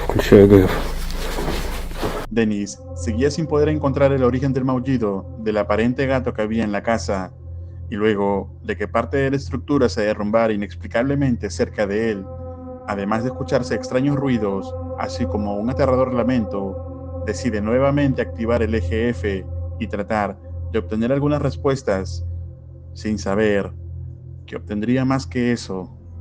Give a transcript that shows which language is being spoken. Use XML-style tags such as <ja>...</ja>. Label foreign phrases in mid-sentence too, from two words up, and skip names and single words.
<ru>Что я говорю?</ru> <es>Dennis seguía sin poder encontrar el origen del maullido del aparente gato que había en la casa, y luego de que parte de la estructura se derrumbara inexplicablemente cerca de él, además de escucharse extraños ruidos, así como un aterrador lamento, decide nuevamente activar el eje F y tratar de obtener algunas respuestas, sin saber que obtendría más que eso.</es>